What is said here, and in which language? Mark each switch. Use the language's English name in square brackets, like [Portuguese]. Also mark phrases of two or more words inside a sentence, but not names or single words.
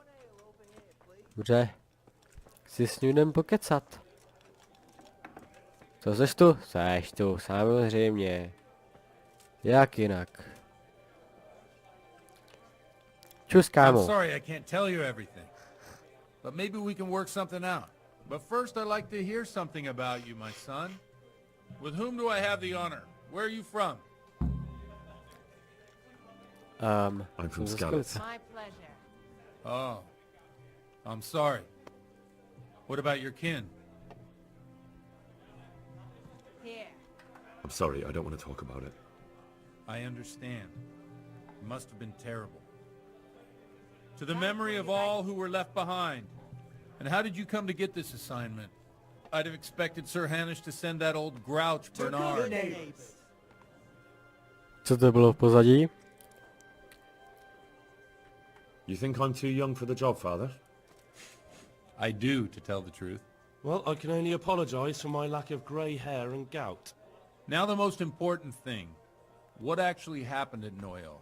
[Czech] Dobře. Si s ním jdem pokecat. Co seš tu? Seš tu, samozřejmě. Jak jinak? Čus, [English] I'm kámo. sorry I can't tell you everything. But maybe we can work something out. But first I'd like to hear something about you, my son. With whom do I have the honor? Where are you from? I'm from ze Skalitz. Skalice. My pleasure. Oh, I'm sorry. What about your kin? Here. I'm sorry, I don't want to talk about it. I understand. It must have been terrible. To the memory of all who were left behind. And how did you come to get this assignment? I'd have expected Sir Hanish to send that old grouch Bernard. [Czech] Co to bylo v pozadí? [English] You think I'm too young for the job, Father? I do, to tell the truth. Well, I can only apologise for my lack of grey hair and gout. Now the most important thing. What actually happened at Neuhof?